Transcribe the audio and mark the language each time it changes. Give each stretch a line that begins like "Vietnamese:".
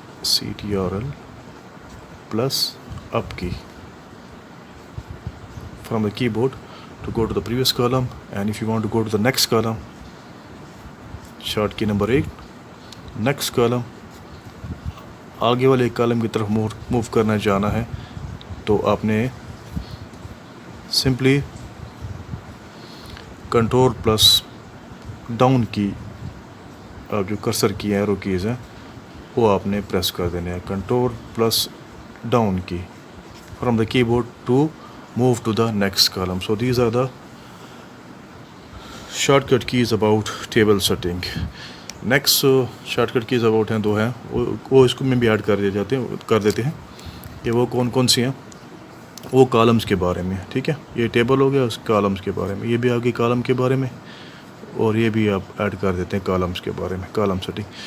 English: CTRL plus up key from the keyboard to go to the previous column, and if you want to go to the next column, short key number 8, next column.
Urdu: آگے والے ایک column کی طرف move کرنا جانا ہے تو آپ نے سمپلی کنٹرول پلس ڈاؤن کی جو کرسر کی ہیں ایرو کیز ہیں وہ آپ نے پریس کر دینے ہیں.
English: Control plus down key from the keyboard to move to the next column.
Urdu: So these are the
English: Shortcut keys about table setting.
Urdu: Next short cut keys about ہیں 2 ہیں, وہ اس کو میں بھی ایڈ کر دیتے ہیں کہ وہ کون سی ہیں. وہ کالمز کے بارے میں, ٹھیک ہے, یہ ٹیبل ہو گیا اس کالمز کے بارے میں, یہ بھی آگے کالم کے بارے میں, اور یہ بھی آپ ایڈ کر دیتے ہیں کالمز کے بارے میں, کالم سیٹنگ.